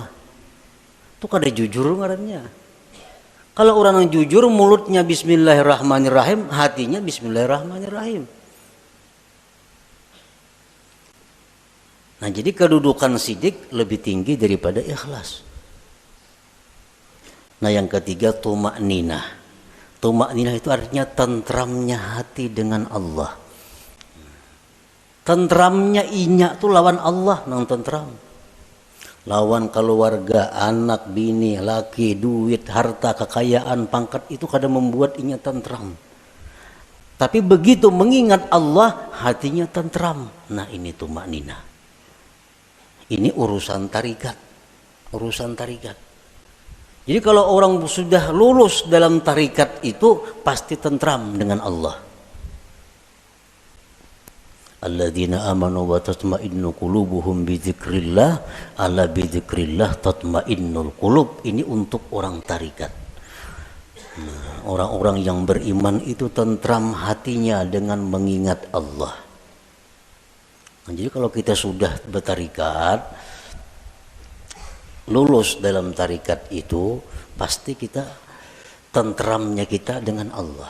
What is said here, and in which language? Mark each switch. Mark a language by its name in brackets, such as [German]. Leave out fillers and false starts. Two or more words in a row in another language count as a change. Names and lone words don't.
[Banjar] Itu kada jujur ngarannya. Kalau orang yang jujur mulutnya Bismillahirrahmanirrahim, hatinya Bismillahirrahmanirrahim. Jadi kedudukan sidik lebih tinggi daripada ikhlas. Yang ketiga, tumakninah. Tumakninah itu artinya tentramnya hati dengan Allah. Tentramnya inya itu lawan Allah nang tentram. Lawan keluarga, anak, bini, laki, duit, harta, kekayaan, pangkat itu kadang membuat inya tentram. Tapi begitu mengingat Allah, hatinya tentram. Ini tumakninah. Ini urusan tarikat. Urusan tarikat. Jadi kalau orang sudah lulus dalam tarikat itu pasti tentram dengan Allah. [Arabic] الذين آمنوا وتطمئن قلوبهم بذكر الله ألا بذكر الله تطمئن القلوب. [Banjar] Ini untuk orang tarikat. Nah, orang-orang yang beriman itu tentram hatinya dengan mengingat Allah. Nah, jadi kalau kita sudah bertarikat, lulus dalam tarikat itu, pasti kita tentramnya kita dengan Allah.